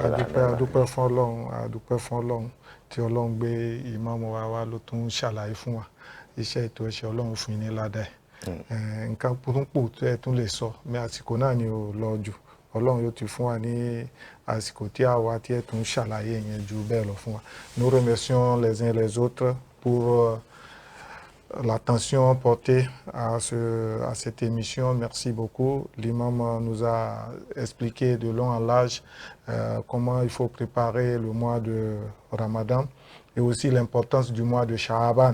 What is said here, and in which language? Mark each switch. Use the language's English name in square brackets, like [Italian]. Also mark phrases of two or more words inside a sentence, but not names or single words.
[Yoruba] adúpẹ́ fún ọlọ́run tí ọlọ́run gbé ìmáàmù wa ló tún ṣàlàyé fún wa iṣẹ́ ètò ẹ̀ṣẹ̀ ọlọ́run fún yín ní ládàá nǹkan púpọ̀ tó ẹ̀ tún lè sọ ní àsìkò náà ni ò lọ jù ọlọ́run yóò ti fún wa ní àsìkò tí àwa tí ẹ̀ tún ṣàlàyé yẹn ju bẹ́ẹ̀ lọ fún wa. [French] Nous remercions les uns les autres pour l'attention portée à cette émission. Merci beaucoup. L'imam nous a expliqué de long en large comment il faut préparer le mois de Ramadan et aussi l'importance du mois de Sha'aban.